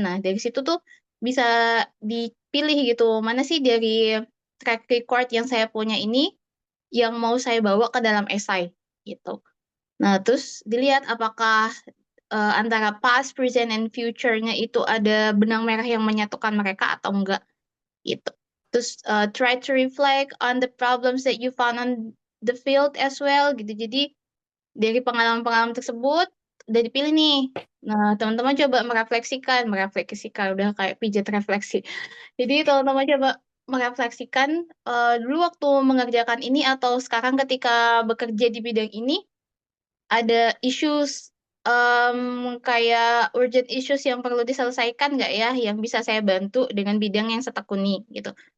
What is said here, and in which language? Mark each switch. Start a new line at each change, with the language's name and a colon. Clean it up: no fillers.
Indonesian: Nah, dari situ tuh bisa dipilih gitu, mana sih dari track record yang saya punya ini yang mau saya bawa ke dalam esai gitu. Nah, terus dilihat apakah antara
English: past, present, and future-
Indonesian: nya itu ada benang merah yang menyatukan mereka atau enggak gitu. Terus
English: try to reflect on the problems that you found on the field as well
Indonesian: gitu. Jadi dari pengalaman-pengalaman tersebut udah dipilih nih. Nah, teman-teman coba merefleksikan udah kayak pijat refleksi. Jadi teman-teman coba merefleksikan dulu waktu mengerjakan ini atau sekarang ketika bekerja di bidang ini ada issues kayak
English: urgent issues
Indonesian: yang perlu diselesaikan nggak ya, yang bisa saya bantu dengan bidang yang saya tekuni gitu.